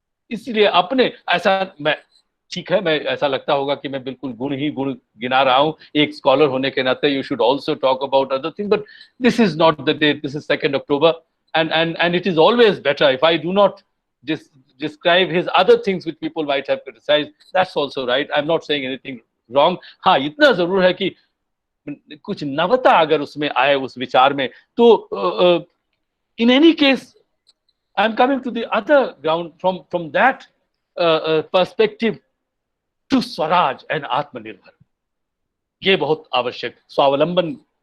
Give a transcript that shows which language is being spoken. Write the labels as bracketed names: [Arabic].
[Hindi] इसलिए अपने, ऐसा मैं, ठीक है, मैं, ऐसा लगता होगा कि मैं बिल्कुल गुण ही गुण गिना रहा हूं, एक स्कॉलर होने के नाते [English] You should also talk about other thing, but this is not the day, this is 2 October, and it is always better if I do not describe his other things which people might have criticized. That's also right, I'm not saying anything wrong. [Hindi] हाँ, इतना जरूर है कि कुछ नवता अगर उसमें आए, उस विचार में, तो [English] in any case I'm coming to the other ground from that perspective to [Hindi] Swaraj and आत्मनिर्भर। ये बहुत आवश्यक, स्वावलंबन